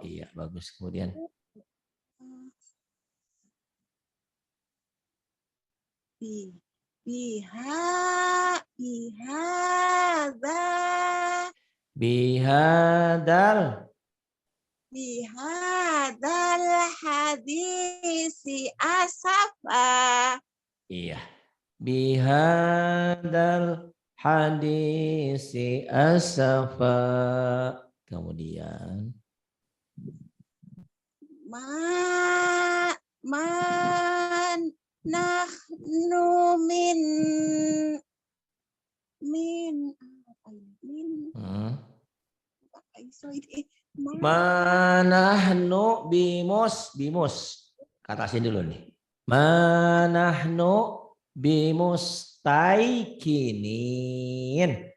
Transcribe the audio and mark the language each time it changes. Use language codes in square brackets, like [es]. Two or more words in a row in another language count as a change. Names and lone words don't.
[id] Iya, bagus. Kemudian bihadal [ar] بهذا الحديث أسفا. iya, بهذا الحديث أسفا. Kemudian ما نحن من ما نحن بمس. [bjn] Katasin dulu nih. [ar] ما نحن بمستيقنين.